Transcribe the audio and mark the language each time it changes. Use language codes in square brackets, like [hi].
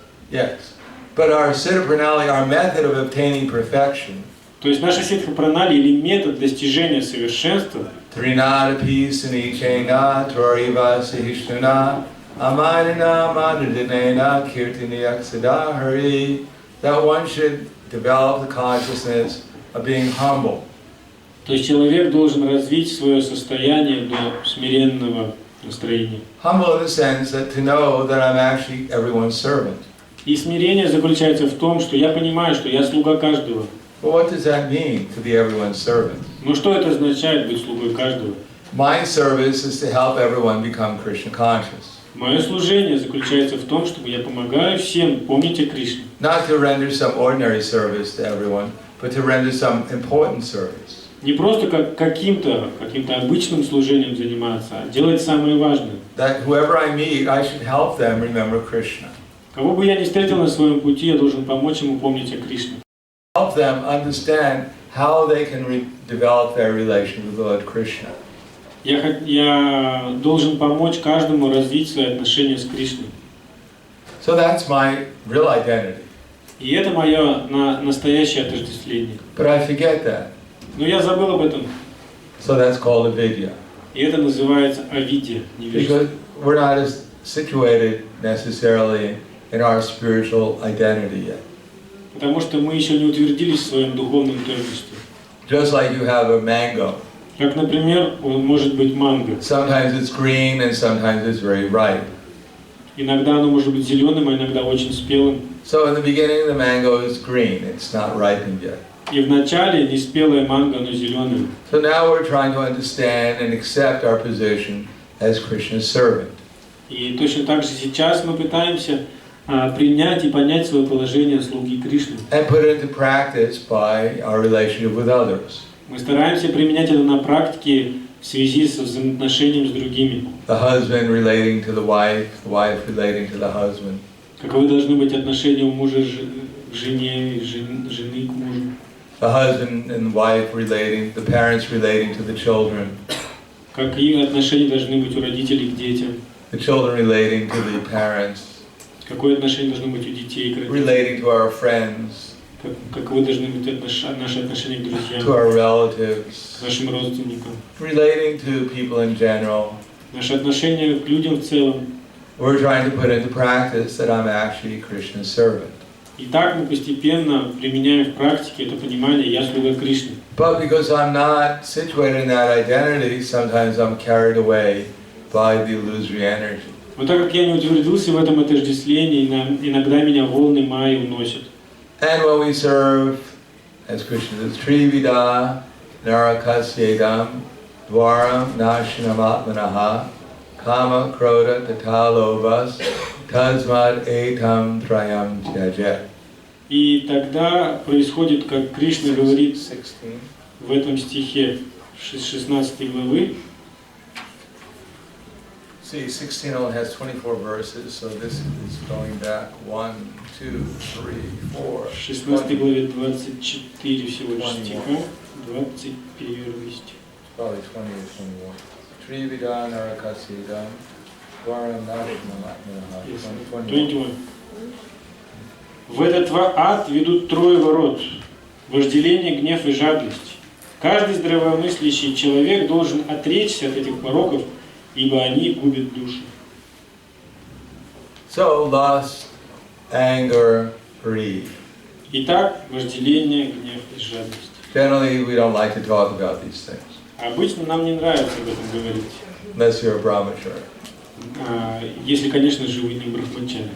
[en] Yes. But our Siddha Pranali, our method of obtaining perfection. [ru] То есть наша ситха пранали или метод достижения совершенства. [sa] Trinada Pisani Chaina Toriva Sahishnuna Amanina Manadinena Kirtini Aksada Hari. [en] That one should develop the consciousness of being humble. [ru] То есть человек должен развить свое состояние до смиренного настроения. [en] Humble in the sense that to know that I'm actually everyone's servant. [ru] И смирение заключается в том, что я понимаю, что я слуга каждого. [en] But what does that mean, to be everyone's servant? [ru] Но что это означает быть слугой каждого? [en] My service is to help everyone become Krishna conscious. [ru] Мое служение заключается в том, чтобы я помогаю всем помнить о Кришне. [en] Not to render some ordinary service to everyone, but to render some important service. [ru] Не просто как каким-то обычным служением заниматься, а делать самое важное. [en] That whoever I meet, I should help them remember Krishna. [ru] Кого бы я ни встретил на своем пути, я должен помочь ему помнить о Кришне. [en] Help them understand how they can develop their relation with Lord Krishna. [ru] Я должен помочь каждому развить свои отношения с Кришной. [en] So that's my real identity. [ru] И это мое настоящее отождествление. [en] But I forget that. [ru] Но я забыл об этом. [en] So that's called avidya. [ru] И это называется авидья, невежество. [en] Because we're not as situated necessarily in our spiritual identity yet. [ru] Потому что мы еще не утвердились в своем духовном творчестве. [en] Just like you have a mango. [ru] Как, например, он может быть манго. [en] Sometimes it's green and sometimes it's very ripe. [ru] Иногда оно может быть зеленым, а иногда очень спелым. [en] So in the beginning the mango is green, it's not ripened yet. [ru] И вначале не спелое манго, но зеленое. [en] So now we're trying to understand and accept our position as Krishna's servant. [ru] И точно так же сейчас мы пытаемся принять и понять свое положение слуги Кришны. [en] And put it into practice by our relationship with others. [ru] Мы стараемся применять это на практике в связи со взаимоотношением с другими. [en] The husband relating to the wife relating to the husband. [ru] Каковы должны быть отношения у мужа к жене, и жены к мужу. [en] The husband and wife relating, the parents relating to the children. [ru] Какие отношения должны быть у родителей к детям. [en] The children relating to the parents. [ru] Какое отношение должно быть у детей к родителям. [en] Relating to our friends. [ru] Каковы должны быть наши отношения к друзьям. [en] To our relatives. [ru] К нашим родственникам. [en] Relating to people in general. [ru] Наши отношения к людям в целом. [en] We're trying to put into practice that I'm actually Krishna's servant. [ru] И так мы постепенно применяем в практике это понимание «Я слуга Кришны». [en] But because I'm not situated in that identity, sometimes I'm carried away by the illusory energy. [ru] Но так как я не утвердился в этом отождествлении, иногда меня волны майи уносят. [en] And when we serve, as Krishna says, [sa] Trivida, Narakasyedam, Dvaram, Nashinamatmanaha, Kama, Krodha, Tatalobas, Tasmad, Etam, Trayam, Tyajet. [ru] И тогда происходит, как Кришна говорит в этом стихе 16 главы. [en] See, 16 only has 24 verses, so this is going back 1, 2, 3, 4. [ru] В 16 главе 24 всего лишь стиха, 21 стих. [en] Probably 20 or 21. [sa] Trivida, Narakasyedam, Dvaram, Nashinamatmanaha. [ru] 21. В этот ад ведут трое ворот – вожделение, гнев и жадность. Каждый здравомыслящий человек должен отречься от этих пороков, ибо они губят душу. [en] So, lust, anger, greed. [ru] Итак, вожделение, гнев и жадность. [en] Generally, we don't like to talk about these things, [ru] Обычно нам не нравится об этом говорить. [en] unless you're a brahmachari. [ru] Если, конечно же, вы не брахмачари.